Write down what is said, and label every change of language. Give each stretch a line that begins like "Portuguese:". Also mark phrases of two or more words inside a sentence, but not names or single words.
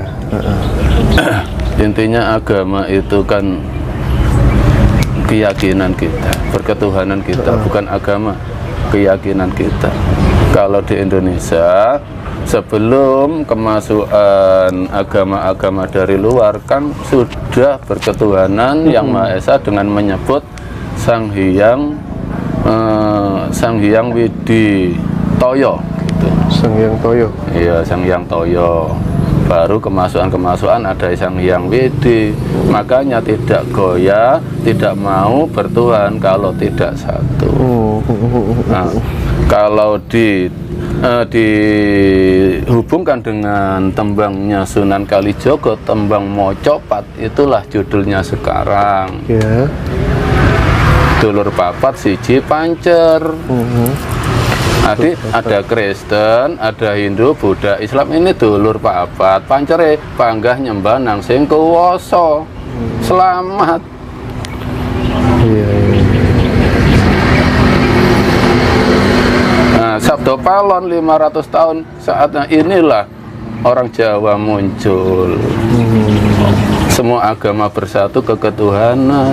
Indonesian: Intinya agama itu kan keyakinan kita, perketuhanan kita, bukan agama, keyakinan kita. Kalau di Indonesia, sebelum kemasukan agama-agama dari luar kan sudah berketuhanan yang Maha Esa dengan menyebut Sang Hyang Widi Toyo gitu. Sang Hyang Toyo. Iya, Sang Hyang Toyo. Baru kemasukan ada Sang Hyang Widi. Makanya tidak goyah, tidak mau bertuhan kalau tidak satu. Nah, kalau dihubungkan dengan tembangnya Sunan Kalijogo, tembang Mocopat, itulah judulnya sekarang. Ya.
Javanese: Dulur papat siji pancer.
Indonesian: Jadi ada Kristen, ada Hindu, Buddha, Islam, ini
Javanese: dulur papat. Pancere panggah nyembah nang sing kuwasa.
Indonesian: Selamat. Iya. Nah, Sabdo Palon 500 tahun saatnya inilah orang Jawa muncul. Semua agama bersatu keketuhanan.